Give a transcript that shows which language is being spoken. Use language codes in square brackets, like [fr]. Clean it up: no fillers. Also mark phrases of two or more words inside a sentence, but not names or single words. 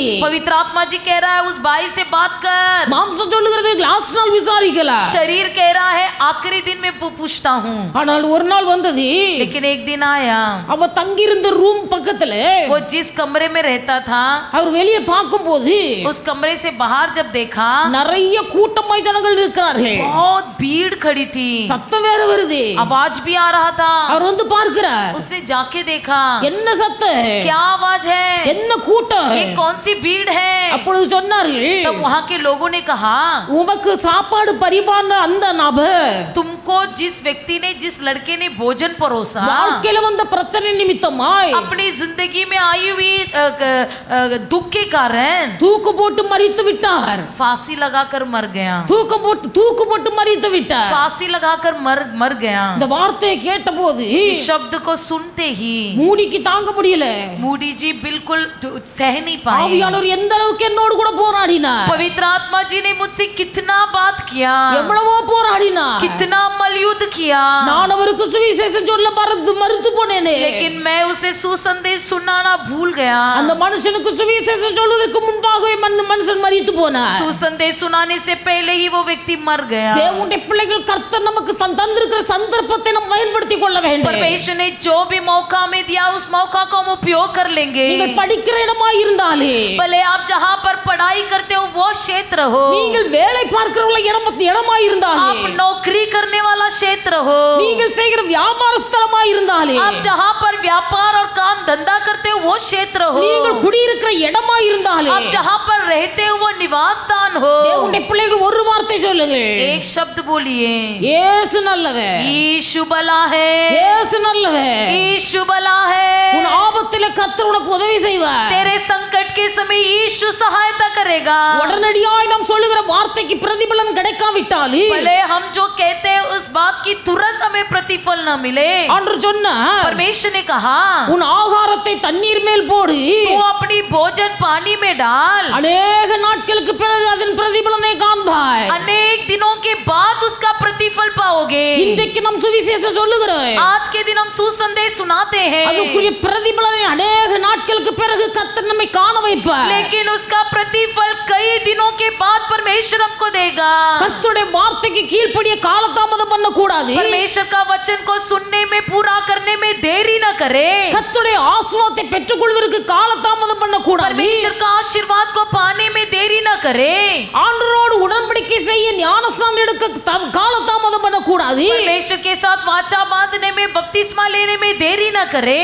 [hi] पवित्र आत्मा जी कह रहा है उस भाई से बात कर. [ta] மாம்சம் சொல்லுகிறது லாஸ்ட் நாள் விசாரிக்கலாம். [hi] शरीर कह रहा है आखिरी दिन में पूछता हूँ. [ta] ஆனால் ஒரு நாள் வந்தது, [hi] लेकिन एक दिन आया, [ta] அவர் தங்கி இருந்த ரூம் பக்கத்துல [hi] वो जिस कमरे में रहता था [ta] அவர் வெளியே பார்க்கும்போது [hi] उस कमरे से बाहर जब देखा [ta] நிறைய கூட்டமாய் ஜனங்கள் இருக்கிறார்கள். [hi] बहुत भीड़ खड़ी थी, [ta] சத்தம் வேற வருது. [hi] आवाज भी आ रहा था. [ta] அவர் வந்து பார்க்கிறார். [hi] उसने जाके देखा [ta] என்ன சத்தம், [hi] क्या आवाज है, [ta] என்ன கூட்டம். [hi] ये कौन सी भीड़ है. [ta] அப்பொழுது சொன்னார்கள், [hi] तब वहां के लोगों ने कहा, [ta] உமக்கு சாப்பாடு பரிமாறின அந்த நபர் [hi] तुमको जिस व्यक्ति ने जिस लड़के ने भोजन परोसा [ta] வாழ்க்கையில வந்த பிரச்சனை நிமித்தமாய் [hi] अपनी जिंदगी में आई हुई दुख के कारण [ta] தூக்கு போட்டு மரித்து விட்டார். [hi] फांसी लगाकर मर गया. [ta] தூக்கு போட்டு மரித்து விட்டார். [hi] फांसी लगाकर मर गया. [ta] இந்த வார்த்தையை கேட்டபோது [hi] इस शब्द को सुनते ही [ta] மூடிக்கு தாங்க முடியல. [hi] मूडी जी बिल्कुल सह नहीं पाए. [ta] ஆவியானவர் எந்த அளவுக்கு என்னோடு கூட போராடி போராடினார், [hi] पवित्र आत्मा जी ने मुझसे कितना बात किया, [ta] எவ்வளவோ போராடினார். [hi] कितना मलयुद्ध किया, [ta] நான் அவருக்கு சுவிசேஷம் சொல்ல மறுத்து போனேனே. [hi] लेकिन मैं उसे सुसंदेश सुनाना भूल गया। [ta] அந்த மனுஷனுக்கு சுவிசேஷம் சொல்வதற்கு முன்பாகவே அந்த மனுஷன் மரித்து போனார். [hi] सुसंदेश सुनाने से पहले ही वो व्यक्ति मर गया। [ta] தேவனுடைய பிள்ளைகள் கர்த்தர் நமக்கு தந்திருக்கிற சந்தர்ப்பத்தை நாம் பயன்படுத்திக் கொள்ள வேண்டும். [hi] परमेश्वर ने जो भी मौका में दिया उस मौका को हम उपयोग कर लेंगे। [ta] நீங்கள் படிக்கிற இடமா இருந்தாலே, [hi] भले आप जहाँ पर पढ़ाई करते हो वो क्षेत्र हो, [ta] நீங்கள் வேலை பார்க்கிற இடமா இருந்தாலே, [hi] आप नौकरी करने वाला क्षेत्र हो, [ta] நீங்கள் செய்கிற வியாபார ஸ்தலமா இருந்தாலே, [hi] आप जहाँ पर व्यापार और काम धंधा करते हो वो क्षेत्र हो, [ta] நீங்கள் குடியிருக்கிற இடமா இருந்தாலே, [hi] आप जहाँ पर रहते हो वो निवास स्थान हो, [ta] தேவனுடைய பிள்ளைகள் ஒரு வார்த்தை சொல்லுங்க, [hi] एक शब्द बोलिए, [ta] இயேசு நல்லவர், [hi] यीशु भला है, [ta] இயேசு நல்லவர். [hi] यीशु भला है। [ta] உன் ஆபத்திலே கர்த்தர் உனக்கு உதவி செய்வார். [hi] तेरे संकट के समय यीशु सहायता करेगा। [ta] உடனடியாய் நாம் சொல்லுகிற வார்த்தைக்கு பிரதிபலன் கிடைக்காவிட்டாலே, [hi] भले हम जो कहते हैं उस बात की तुरंत हमें प्रतिफल न मिले, [ta] ஆண்டவர் சொன்னார், [hi] परमेश्वर ने कहा [ta] உன் ஆகாரத்தை தண்ணீர் மேல் போடு, [hi] तू अपनी भोजन पानी में डाल, [ta] அநேக நாட்களுக்கு பிறகு அதன் பிரதிபலனை காண்பாய். [hi] अनेक दिनों के बाद उसका प्रतिफल पाओगे। [ta] இன்றைக்கு நாம் சுவிசேஷம் சொல்லுகிறோம், [hi] आज के दिन हम सुसंदेश सुनाते हैं, [ta] அதுக்குரிய பிரதிபலனை அநேக நாட்களுக்கு பிறகு கர்த்தர் நம்மை காண வைப்பார். [hi] लेकिन उसका प्रतिफल कई दिनों के बाद परमेश्वर हमको देगा। [ta] கர்த்தருடைய வார்த்தைக்கு கீழ்ப்படிய காலதாமதம் பண்ண கூடாது. [hi] परमेश्वर का वचन को सुनने में पूरा करने में देरी न करे, [ta] கர்த்தருடைய ஆசீர்வாதத்தை பெற்றுக்கொள்வதற்கு காலதாமதம் பண்ண கூடாது. [hi] परमेश्वर का आशीर्वाद को पाने में देरी न करे, [ta] ஆண்டவரோடு உடன்படிக்கை செய்ய ஞானஸ்நானம் எடுக்க காலதாமதம் பண்ண கூடாது. [hi] परमेश्वर के साथ वाचा बांधने में बपतिस्मा लेने में देरी न करे,